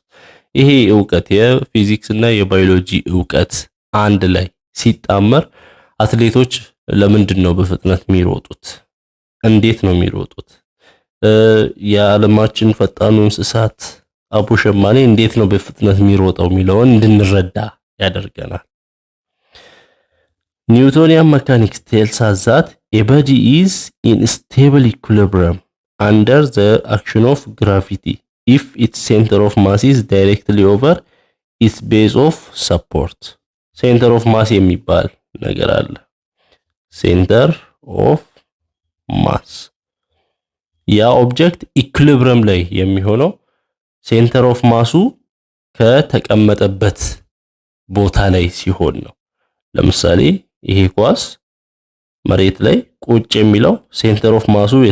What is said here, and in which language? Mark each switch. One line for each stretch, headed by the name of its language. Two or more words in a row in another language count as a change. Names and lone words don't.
Amharic: ይሄ ዕውቀት የፊዚክስ እና የባዮሎጂ ዕውቀት አንድ ላይ ሲጣመር አትሌቶች ለምንድን ነው በፍጥነት የሚሮጡት? እንዴት ነው የሚሮጡት? የዓለማችን ፈጣኑ እንስሳት አቡሸማኔ እንዴት ነው በፍጥነት የሚሮጠው የሚለውን እንድንረዳ ያደርገናል።
English: Newtonian mechanics tells us that a body is in stable equilibrium under the action of gravity if its center of mass is directly over its base of support. Center of mass
Amharic: የሚባል ነገር አለ።
English: center of mass
Amharic: ያ
English: object equilibrium
Amharic: ላይ የሚሆነው
English: center of mass
Amharic: ከተቀመጠበት ቦታ ላይ ሲሆን ነው። ለምሳሌ ይሄ ኳስ መሬት ላይ ቁጭ የሚለው
English: center of mass